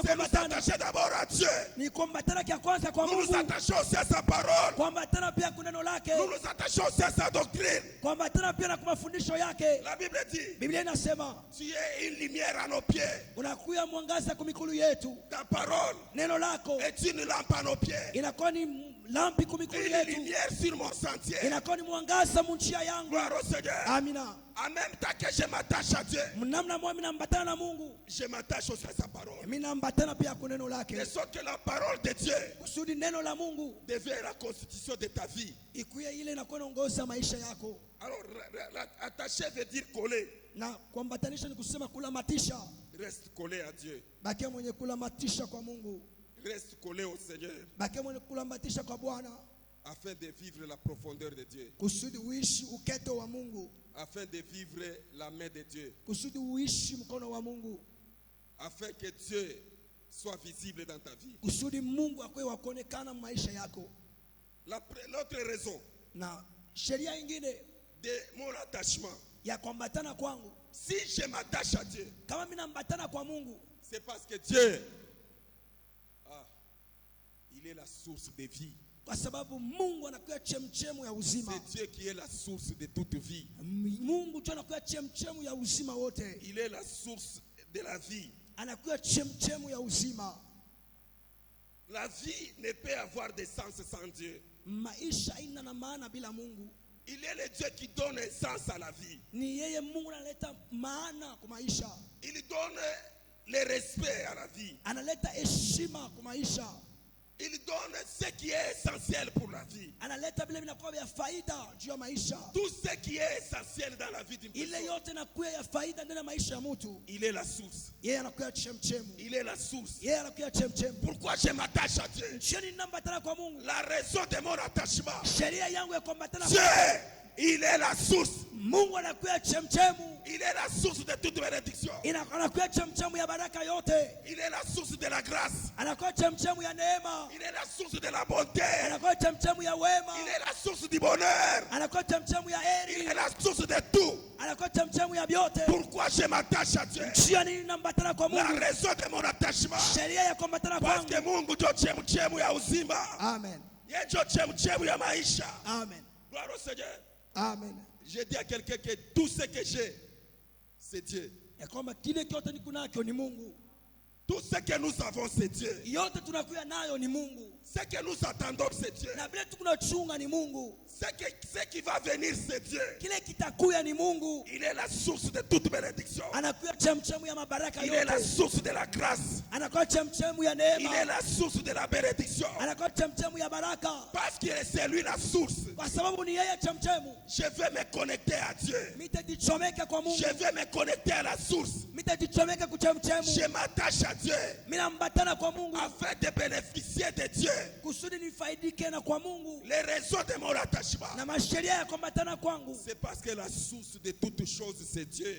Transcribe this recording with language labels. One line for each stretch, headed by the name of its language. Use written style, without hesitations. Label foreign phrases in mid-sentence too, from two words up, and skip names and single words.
French: c'est nous
Swahili: kuambatana,
French: attacher d'abord à Dieu.
Swahili: ni kuambatana kia kwanza kwa
French: Nous nous
Swahili: Mungu,
French: attachons aussi à sa parole.
Swahili: kuambatana pia kwa neno lake,
French: Nous nous attachons aussi à sa doctrine.
Swahili: kuambatana pia na kwa mafundisho yake.
French: La Bible dit,
Swahili: Biblia inasema
French: tu es une lumière à nos pieds.
Swahili: unakuya mwangaza kwa mikulu yetu.
French: Ta parole
Swahili: Neno lako
French: est une lampe à nos pieds.
Swahili: inakuwa ni lampi kwa mikulu
French: Et une
Swahili: yetu,
French: lumière sur mon sentier.
Swahili: inakuwa ni mwangaza munjia yangu.
French: Gloire au Seigneur.
Swahili: Amina.
French: En même temps que je m'attache à Dieu,
Swahili: Namna moja mimi nambatana na Mungu,
French: je m'attache aussi à sa parole.
Swahili: mimi nambatana pia kwa neno
French: De
Swahili: lake,
French: sorte que la parole de Dieu
Swahili: kusudi neno la Mungu
French: devient la constitution de ta vie.
Swahili: ikuye ile inakuwa inaongoza maisha yako.
French: Alors, attacher veut dire coller.
Swahili: Na kuambatanisha ni kusema kulamatisha.
French: Reste collé à Dieu.
Swahili: Bakia mwenye kulamatisha kwa Mungu,
French: Reste collé au Seigneur
Swahili: bakia mwenye kulamatisha kwa Bwana,
French: afin de vivre la profondeur de Dieu.
Swahili: kusudi uishi uketo wa Mungu,
French: Afin de vivre la main de Dieu.
Swahili: kusudi uishi mkono wa Mungu,
French: Afin que Dieu soit visible dans ta vie.
Swahili: kusudi Mungu akwe wakuonekana maisha yako.
French: L'autre raison
Swahili: Na sheria ingine
French: de mon attachement,
Swahili: ya kuambatana kwangu,
French: si je m'attache à Dieu,
Swahili: kama mimi nambatana kwa Mungu,
French: c'est parce que Dieu, il est la source de vie.
Swahili: Kwa sababu Mungu anakuwa chemchemu ya uzima.
French: C'est Dieu qui est la source de toute vie.
Swahili: Mungu tu anakuwa chemchemu ya uzima wote.
French: Il est la source de la vie.
Swahili: Anakuwa chemchemu ya uzima.
French: La vie ne peut avoir de sens sans Dieu.
Swahili: Maisha ina na maana bila Mungu.
French: Il est le Dieu qui donne un sens à la vie.
Swahili: Ni yeye Mungu analeta maana kwa maisha.
French: Il donne le respect à la vie.
Swahili: Analeta heshima kwa maisha.
French: Il donne ce qui est essentiel pour la vie.
Swahili: Analeta vile vinakuwa vya faida juu ya maisha.
French: Tout ce qui est essentiel dans la vie d'une
Swahili: Ile
French: personne.
Swahili: yote inakuwa ya faida ndani ya maisha ya mtu.
French: Il est la source.
Swahili: Yeye anakuwa chemchemu.
French: Il est la source.
Swahili: Yeye anakuwa chemchemu.
French: Pourquoi je m'attache à Dieu?
Swahili: Sheni nambatana kwa Mungu.
French: La raison de mon attachement.
Swahili: Sheria yangu ya kuambatana
French: Dieu,
Swahili: kwa
French: il est la source.
Swahili: Mungu anakuwa chemchemu.
French: Il est la source de toute bénédiction.
Swahili: Anakuwa chemchemu ya baraka yote.
French: Il est la source de la grâce.
Swahili: Anakuwa chemchemu ya neema.
French: Il est la source de la bonté.
Swahili: Anakuwa chemchemu ya wema.
French: Il est la source du bonheur.
Swahili: Anakuwa chemchemu ya
French: Il
Swahili: heri.
French: est la source de tout.
Swahili: Anakuwa chemchemu ya vyote.
French: Pourquoi je m'attache à Dieu?
Swahili: Njia nini nambatana kwa
French: La
Swahili: Mungu?
French: raison de mon attachement.
Swahili: Sheria ya kuambatana
French: Parce que
Swahili: kwangu. Mungu ndio chemchemu ya uzima. Amen. Yeye ndio chemchemu ya maisha. Amen.
French: Gloire au Seigneur. Amen. Je dis à quelqu'un que tout ce que j'ai, c'est Dieu.
Swahili: Ya kwamba kile kyote niko nacho ni Mungu.
French: Tout ce que nous avons, c'est Dieu.
Swahili: Yote tunakuwa nayo ni Mungu.
French: Ce que nous attendons, c'est Dieu.
Swahili: Na vile tunachunga ni Mungu.
French: Ce qui va venir, c'est Dieu.
Swahili: Kile kitakuya ni Mungu.
French: Il est la source de toute bénédiction.
Swahili: Anakuwa chemchemu ya mabaraka
French: Il est la
Swahili: yote.
French: source de la grâce.
Swahili: Anakuwa chemchemu ya
French: Il est
Swahili: neema.
French: la source de la bénédiction.
Swahili: Anakuwa chemchemu ya baraka.
French: Parce que c'est lui la source.
Swahili: Kwa sababu ni yeye chemchemu.
French: Je vais me connecter à Dieu.
Swahili: Mitajichomeka kwa Mungu.
French: Je vais me connecter à la source.
Swahili: Mitajichomeka kuchemchemu.
French: Je m'attache à Dieu
Swahili: Minambatana kwa Mungu.
French: afin de bénéficier de Dieu.
Swahili: Kusudi nifaidike na kwa Mungu.
French: Les raisons de mon attachement,
Swahili: Na masheria ya kuambatana kwangu.
French: c'est parce que la source de toutes choses, c'est Dieu.